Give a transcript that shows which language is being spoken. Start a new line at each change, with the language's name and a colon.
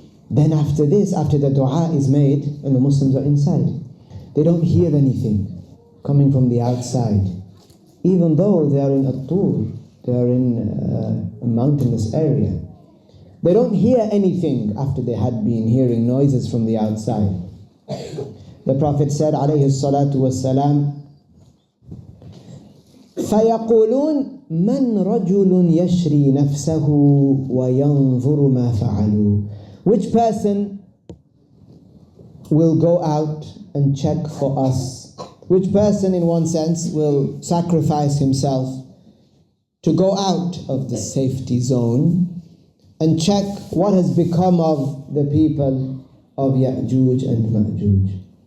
English: Then after this, after the dua is made and the Muslims are inside, they don't hear anything coming from the outside. Even though they are in At-Tur, they are in a mountainous area. They don't hear anything after they had been hearing noises from the outside. The Prophet said,
Arabic: alayhi salatu wassalam, فَيَقُولُونَ مَنْ رَجُلٌ يَشْرِي نَفْسَهُ وَيَنْظُرُ مَا فَعَلُوا.
English: Which person will go out and check for us? Which person, in one sense, will sacrifice himself to go out of the safety zone and check what has become of the people of Ya'juj and Ma'juj?